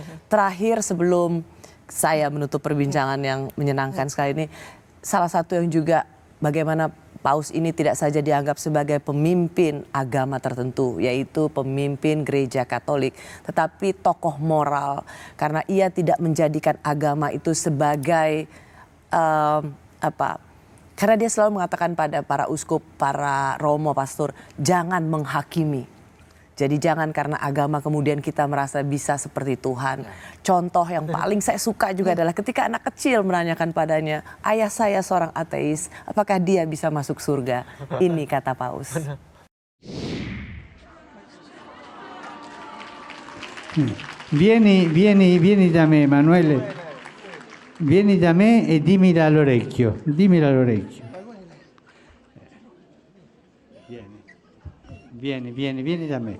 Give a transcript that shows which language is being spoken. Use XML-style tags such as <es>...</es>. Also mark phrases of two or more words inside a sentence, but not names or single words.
<id>Terakhir sebelum saya menutup perbincangan yang menyenangkan sekali ini, salah satu yang juga bagaimana Paus ini tidak saja dianggap sebagai pemimpin agama tertentu, yaitu pemimpin gereja Katolik, tetapi tokoh moral karena ia tidak menjadikan agama itu sebagai karena dia selalu mengatakan pada para uskup, para romo, pastor, jangan menghakimi. Jadi jangan karena agama kemudian kita merasa bisa seperti Tuhan. Contoh yang paling saya suka juga adalah ketika anak kecil menanyakan padanya, ayah saya seorang ateis, apakah dia bisa masuk surga? Ini kata Paus.</id> <it>Vieni da me, Emanuele. Vieni da me e dimmi all'orecchio. Dimmi all'orecchio. Vieni da me.</it>